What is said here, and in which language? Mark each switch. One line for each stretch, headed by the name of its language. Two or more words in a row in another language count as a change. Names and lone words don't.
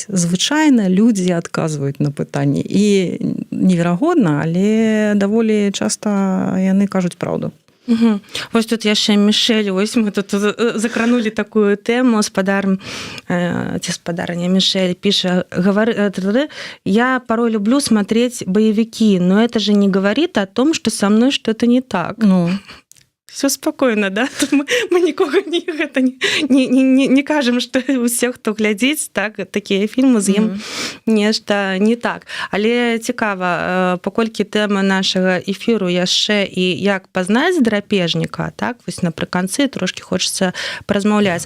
Belarusian: Звычайна людзі адказваюць на пытанні. І неверагодна, але даволі часта яны кажуць праўду. Угу. Вось тут яшчэ Мішэль, вось мы тут закранули такую тэму, спадарня Мішэль піша,
Russian: я порой люблю смотреть боевики, но это же не говорит о том, что со мной что-то не так. Все спокойно, да?
Belarusian: Мы нікога не кажам, што усе, хто глядзіць, так, такія фільмы з ім нешта не так. Але цікава, паколькі тэма нашага эфіру яшчэ і як пазнаць драпежніка, так, вось напрыканцы трошкі хочацца паразмаўляць.